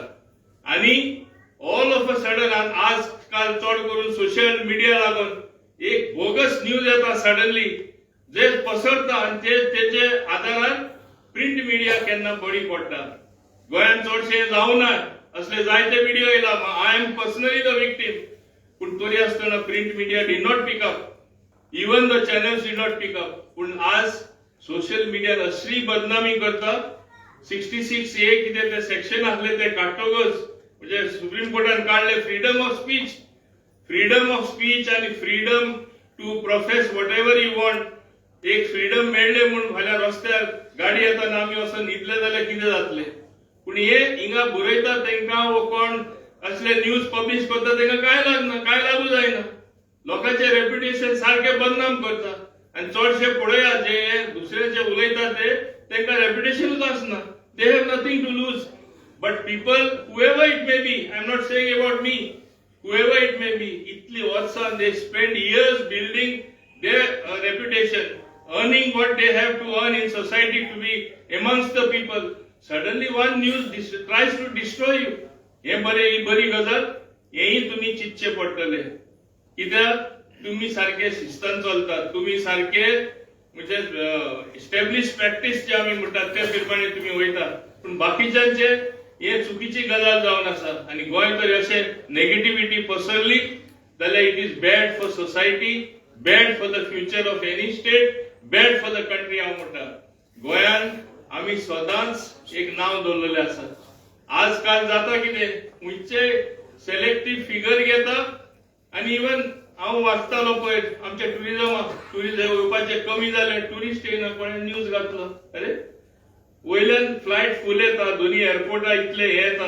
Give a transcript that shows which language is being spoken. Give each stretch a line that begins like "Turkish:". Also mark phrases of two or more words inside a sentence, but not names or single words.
Konkani: आनी
English: all of a sudden
Konkani: आजकाल चड करून
English: social media
Konkani: लागून एक
English: bogus news
Konkani: येता सडनली जे पसरता आनी तेचे आदारार
English: print media
Konkani: केन्ना बळी पडटा. गोंयांत चडशे जावना असले जायते व्हिडिओ येयला.
English: I am personally the victim.
Konkani: पूण तरी आसतना
English: print media did not pick up. even the channels did not pick up.
Konkani: पूण आज सोशल मिडियान असली बदनामी करता. 66A कितें ते सेक्शन आसले ते काडटकच म्हणजे सुप्रीम कोर्टान काढले
English: freedom of speech. freedom of speech आनी freedom to profess whatever you want.
Konkani: एक फ्रीडम मेळ्ळे म्हणून फाल्यां रस्त्यार गाडी येताना आमी असो न्हिदले जाल्यार कितें जातलें. पूण हे हिंगा बरयता तेंकां वो कोण असले
English: news publish
Konkani: करता तेंकां काय लागना, काय लागू जायना. लोकांचे रेप्युटेशन सारखे बदनाम करता. आनी चडशे पळयात जे दुसरे जे उलयता ते तेंकां रेप्युटेशनूच आसना.
English: they have nothing to lose. but people whoever it may be, I am not saying about me, whoever it may be,
Konkani: इतली वर्सां
English: they spend years building their reputation, earning what they have to earn in society to be amongst the people. Suddenly one news tries to destroy you.
Konkani: हे बरी गजाल हेही तुम्ही चिंतचे पडटले. कित्याक तुम्ही सारखे शिस्तान चलतात, तुम्ही सारखे म्हणजे
English: establish practice
Konkani: जे आमी म्हणटात त्या प्रमाणे तुम्ही वयतात. पूण बाकीच्यांचे हे चुकीची गजाल जावन आसा. आनी गोंय तरी अशें नेगेटिव्हिटी पसरली जाल्यार
English: it is bad for society, bad for the future of any state, bad for the country.
Konkani: हांव म्हणटा गोंयांत आमी सदांच एक नांव दवरलेलें आसा. आजकाल जाता कितें खंयचे
English: selective figure
Konkani: घेता आनी इवन हांव वाचतालो पळय आमच्या टुरिझम येवपाचे कमी जाले, टुरिस्ट येयना, कोणें न्यूज घातलो अरे वयल्यान
English: flight full
Konkani: येता, दोनी एअरपोर्टार इतले हे येता.